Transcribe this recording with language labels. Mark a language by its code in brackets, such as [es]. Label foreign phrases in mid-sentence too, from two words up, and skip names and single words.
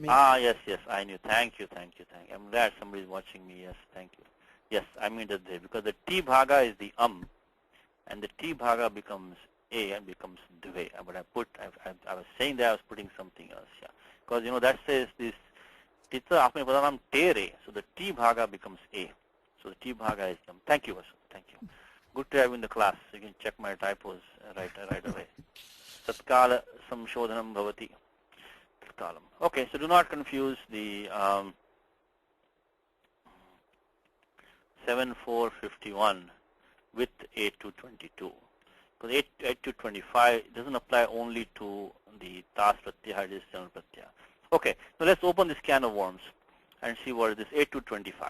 [en] Yes, I knew. Thank you. I'm glad somebody is watching me. Yes, thank you. Yes, I mean the dve, because the T bhaga is the and the T bhaga becomes A and becomes dve. But I was saying that I was putting something else, yeah. Because, that says this, Tita apne padanam tere, so the T bhaga becomes A. So the T bhaga is Thank you, Vasu. Thank you. Good to have you in the class. You can check my typos right away. [sa] तत्काल संशोधनं भवति. [en] Tatkalam. Okay, so do not confuse the 7451 with 8222. Because 8225 doesn't apply only to the [sa] तस् प्रत्यय, [en] it is general pratyaya. Okay, so let's open this can of worms and see what is this 8225.